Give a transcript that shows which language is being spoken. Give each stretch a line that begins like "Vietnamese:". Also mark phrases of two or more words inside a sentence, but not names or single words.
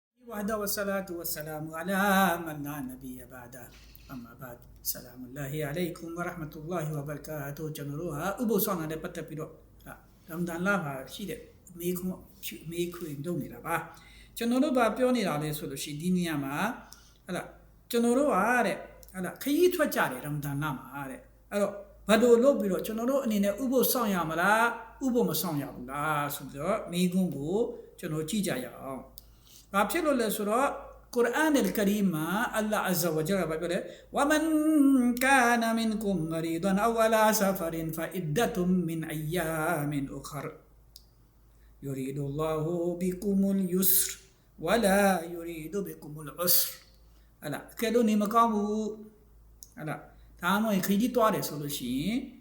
Arabic: وحده والصلاة والسلام على من لا نبي بعده أما بعد السلام الله عليكم ورحمة الله وبركاته
Burmese: ကျွန်တော်တို့ဟာဥပုသ်ဆောင်တာနဲ့ပတ်သက်ပြီးတော့ရမဒန်လမှာရှိတဲ့မေးခွန်းလုပ်နေတာပါကျွန်တော်တို့ဗာပြောနေတာ လဲဆိုလို့ရှိရင်ဒီနေရာမှာကျွန်တော်တို့ဟာတဲ့ခရီးထွက်ကြတယ်ရမဒန်လမှာတဲ့အဲ့တော့ဘာလို့လုပ်ပြီးတော့ကျွန်တော်တို့အနေနဲ့ဥပုသ်ဆောင်ရမ လားဥပုသ်မဆောင်ရဘူးလားဆိုပြီးတော့မေးခွန်းကိုကျွန်တော်ကြည့်ကြရအောင်ဘာဖြစ်လို့လဲဆိုတော့ကုရ်အာန် al-Kareem မှာအလ္လာဟ်
Arabic: عز وجل
Burmese: ပြောတယ်
Arabic: ومن كان منكم مريضا أو على سفر فعدة من أيام أخر يريد الله بكم اليسر ولا يريد بكم العسر
Burmese: ကဲလို့နေမကောင်းဘူးဒါမှမဟုတ်ခရီးသွားတယ်ဆိုလို့ရှိရင်